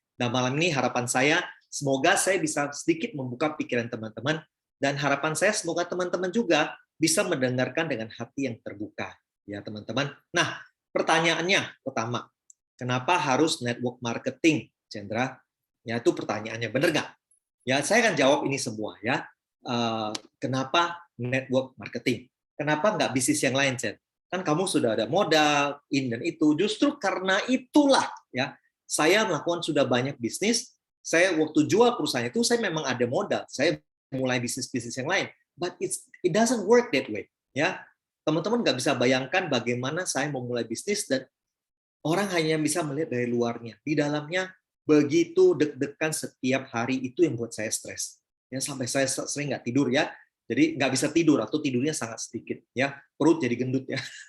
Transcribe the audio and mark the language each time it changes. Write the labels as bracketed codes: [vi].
[id] Nah, malam ini harapan saya semoga saya bisa sedikit membuka pikiran teman-teman, dan harapan saya semoga teman-teman juga bisa mendengarkan dengan hati yang terbuka, ya, teman-teman. Nah, pertanyaannya pertama, kenapa harus network marketing, Chandra? Ya, itu pertanyaannya, benar nggak? Ya, saya akan jawab ini semua, ya. Kenapa network marketing? Kenapa nggak bisnis yang lain, Chandra? Kan kamu sudah ada modal, ini dan itu. Justru karena itulah, ya, saya melakukan sudah banyak bisnis. Saya waktu jual perusahaan itu, saya memang ada modal. Saya mulai bisnis-bisnis yang lain. [en] But it doesn't work that way, ya. [id] Teman-teman nggak bisa bayangkan bagaimana saya memulai bisnis dan orang hanya bisa melihat dari luarnya. Di dalamnya begitu deg-degan setiap hari, itu yang buat saya stres. Ya, sampai saya sering nggak tidur, ya. Jadi nggak bisa tidur atau tidurnya sangat sedikit, ya. Perut jadi gendut, ya.